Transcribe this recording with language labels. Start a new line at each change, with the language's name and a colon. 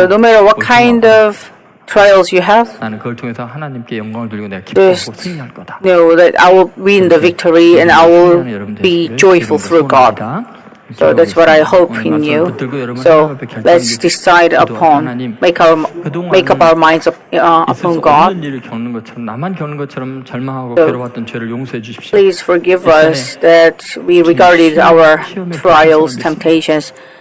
English: So no matter what kind of trials you have,
Korean: 나는 그걸 통해서 하나님께 영광을 돌리고 내가 기쁘고 승리할 거다.
English: know that I will win the victory and I will be joyful through God. So that's what I hope in you. So let's decide upon, make up our minds upon God.
Korean: 일을 겪는 것처럼 나만 겪는 것처럼 절망하고 괴로웠던 죄를 용서해 주십시오.
English: Please forgive us that we regarded our trials, temptations